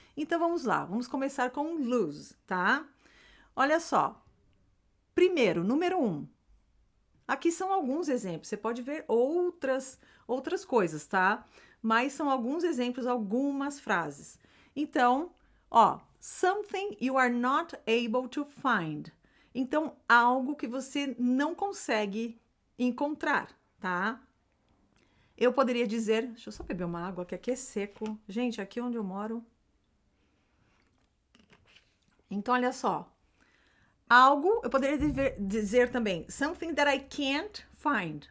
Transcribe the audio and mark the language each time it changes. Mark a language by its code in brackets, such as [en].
[pt] Então vamos lá, vamos começar com lose, tá? Olha só, primeiro, número 1. Aqui são alguns exemplos, você pode ver outras coisas, tá? Mas são alguns exemplos, algumas frases. Então, ó, [en] something you are not able to find. [pt] Então, algo que você não consegue encontrar, tá? Eu poderia dizer, deixa eu só beber uma água, que aqui é seco. Gente, aqui onde eu moro. Então, olha só. Algo, eu poderia dizer também, [en] something that I can't find.